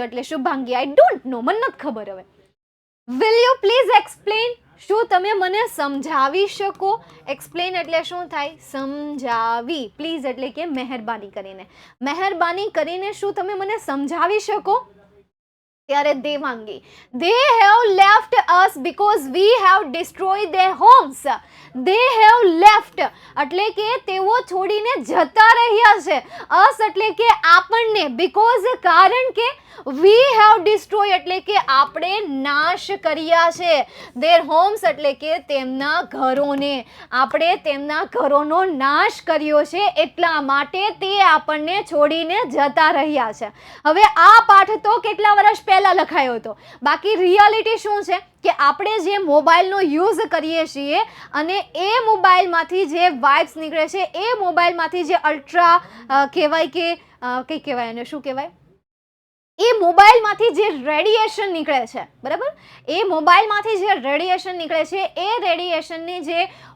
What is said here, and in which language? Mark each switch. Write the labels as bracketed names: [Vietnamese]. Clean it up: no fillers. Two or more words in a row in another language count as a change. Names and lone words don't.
[English] એટલે શુભાંગી I don't know, [Gujarati] મને નથી ખબર. હવે [English] will you please explain? [Gujarati] શું તમે મને સમજાવી શકો? એક્સપ્લેન એટલે શું થાય? સમજાવી. પ્લીઝ એટલે કે મહેરબાની કરીને. મહેરબાની કરીને શું તમે મને સમજાવી શકો? ત્યારે દેવાંગી, [English] they have left us because we have destroyed their homes. they have left [Gujarati] એટલે કે તેઓ છોડીને જતા રહ્યા છે. us એટલે કે આપણને, because કારણ કે [English] we have destroyed [Gujarati] એટલે કે આપણે નાશ કર્યા છે. [English] their homes [Gujarati] એટલે કે તેમના ઘરોને, આપણે તેમના ઘરોનો નાશ કર્યો છે, એટલા માટે તે આપણને છોડીને જતા રહ્યા છે. હવે આ પાઠ તો કેટલા વર્ષ પહેલા લખાયો હતો, બાકી રિયાલિટી શું છે કે આપણે જે મોબાઈલનો યુઝ કરીએ છીએ અને એ મોબાઈલમાંથી જે વાઇબ્સ નીકળે છે, એ મોબાઈલમાંથી જે અલ્ટ્રા કહેવાય કે કંઈ કહેવાય એને, શું કહેવાય, એ મોબાઈલમાંથી જે રેડિયેશન નીકળે છે, બરાબર, એ મોબાઈલમાંથી જે રેડિયેશન નીકળે છે, એ રેડિયેશનની જે